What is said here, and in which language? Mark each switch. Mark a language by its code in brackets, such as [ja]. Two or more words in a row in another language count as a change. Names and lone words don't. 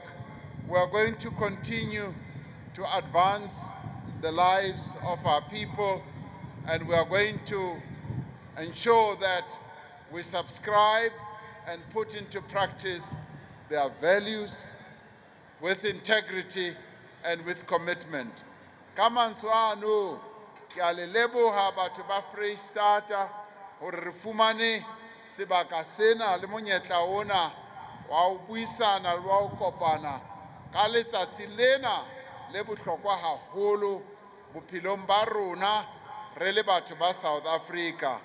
[en] We are going to continue to advance the lives of our people, and we are going to ensure that we subscribe and put into practice their values with integrity and with commitment. [st] Kamantswano, ke a le leboha batho ba Freistata hore re fumane sebaka sena le monyetla ona wa ho buisana le wa ho kopana ka letsatsi lena le bohlokwa haholo bophelong ba rona re le batho ba South Africa.